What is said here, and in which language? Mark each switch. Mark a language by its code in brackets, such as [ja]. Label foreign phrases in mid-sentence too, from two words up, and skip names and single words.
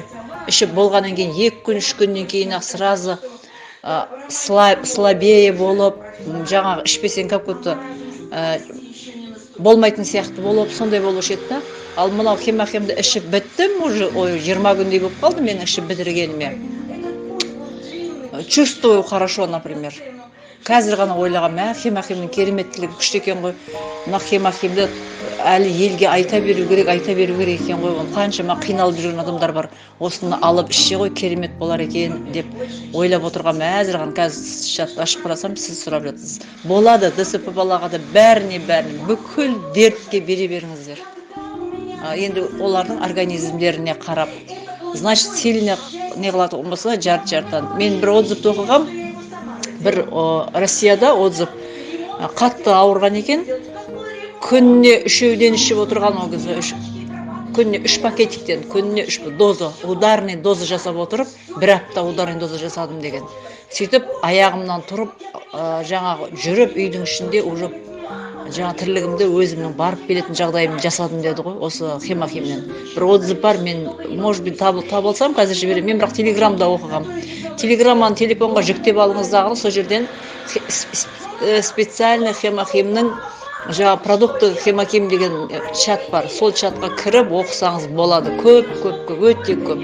[kk] Ішіп болғаннан кейін 2 күн, 3 күннен кейін [ru] сразу слабее [kk] болып, жаңағы ішпесен как-то болмайтын сияқты болып, сондай болушы еді да. Ал мынау хемохимді ішіп біттім, уже 20 күндей болып қалды мен ішіп бітіргеніме. [ru] Чувствую хорошо, например. [kk] Қазір ғана ойлағам, хемохимнің кереметтілігі күшті екен ғой. Мына хемохимді әлі елге айта беру керек екен ғой. Қаншама қиналып жүрген адамдар бар. Осыны алып ішсе ғой, керемет болар екен деп ойлап отырғам. Әзір ғана қазір чат ашып қарасам, сіз сұрап жатсыз. Болады, ДСП балаға да бәріне, бүкіл дертке бере беріңіздер. Енді олардың организмдеріне қарап. [ru] Значит, сильно [kk] не қылады болмаса, жарт-жартан. Мен бір отзывты оқығам. Бір Россияда отзыв. Қатты ауырған екен. Күнне 3-ден ішіп отырған ол кезде. Күнне 3 пакетиктен, күнне 3 доза, [ru] ударный доза [kk] жасап отырып, 1 апта [ru] ударный доза [kk] жасадым деген. Сөйтіп, аяғымнан тұрып, жаңағы жүріп үйдің ішінде уже жаңа тірлігімді өзімнің барып келетін жағдайымды жасадым деді ғой, осы хемохимнен. Бір отзыв бар, мен, [ru] может быть, [kk] табылсам, қазір жіберем. Мен бірақ телеграмда оқығам. Телеграмманы телефонға жүктеп алыңыздағыны, сол жерден специальный хемохимнің жаңа продукты хемохим деген чат бар. Сол чатқа кіріп оқысаңыз болады. Көп, өте көп.